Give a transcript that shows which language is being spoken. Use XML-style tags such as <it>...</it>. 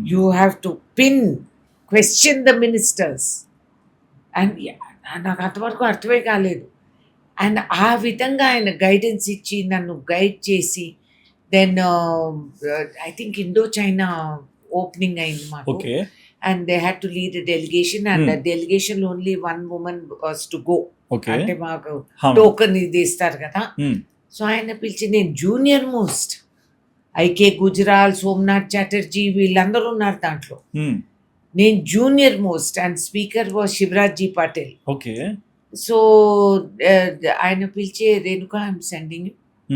<en>You have to pin question the ministers.</en> <te>And నాకు అంతవరకు అర్థమే కాలేదు. అండ్ ఆ విధంగా ఆయన గైడెన్స్ ఇచ్చి నన్ను గైడ్ చేసి,</te> <en>then I think</en> <te>Indo China opening అయింది మాకు.</te> <en>Okay. And they had to lead a delegation, and the delegation only one woman was to go. Okay.</en> <te>అంటే మాకు అవును. టోకన్ ఇది ఇస్తారు కదా. మ్మ్. సో ఆయన పిలిచి, నేను junior most, IK Gujral, Somnath Chatterjee వీళ్ళందరూ ఉన్నారు దాంట్లో, మ్మ్. నేను junior most. And</te> <en>Speaker was Shivraj ji Patil. Okay.</en> <te>So ఆయన పిలిచి, రేణుకా</te> <en>I'm sending you,</en>